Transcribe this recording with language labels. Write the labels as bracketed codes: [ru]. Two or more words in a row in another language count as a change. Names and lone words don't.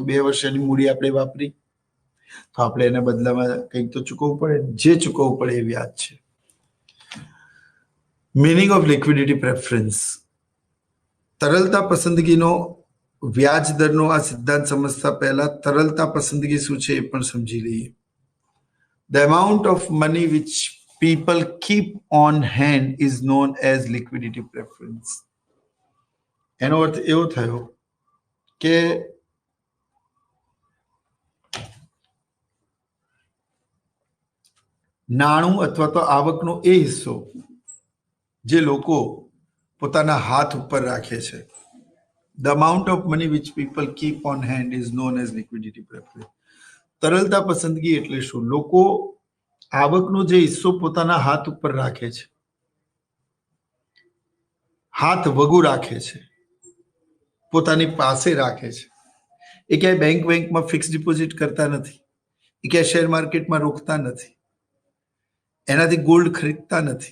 [gu] 2 વર્ષની મૂડી આપણે વાપરી, તો આપણે એના બદલામાં કંઈક તો ચૂકવવું પડે. જે ચૂકવવું પડે એ વ્યાજ છે. [en] meaning of liquidity preference. [gu] તરલતા પસંદગીનો વ્યાજ દરનો આ સિદ્ધાંત સમજતા પહેલા તરલતા પસંદગી શું છે એ પણ સમજી લઈએ. [en] The amount of money which people keep on hand is known as liquidity preference. [gu] એનો અર્થ એવો થયો કે નાણું અથવા તો આવકનો એ હિસ્સો જે લોકો પોતાના હાથ ઉપર રાખે છે. [en] The amount of money which people keep on hand is known as liquidity preference. [gu] તરલતા પસંદગી એટલે શું? લોકો આવકનો જે હિસ્સો પોતાના હાથ ઉપર રાખે છે, હાથ વગુ રાખે છે, પોતાની પાસે રાખે છે. એ ક્યાંય બેંકમાં [en] fix deposit [gu] કરતા નથી, એ ક્યાંય [en] share marketમાં [gu] રોકતા નથી, એનાથી ગોલ્ડ ખરીદતા નથી.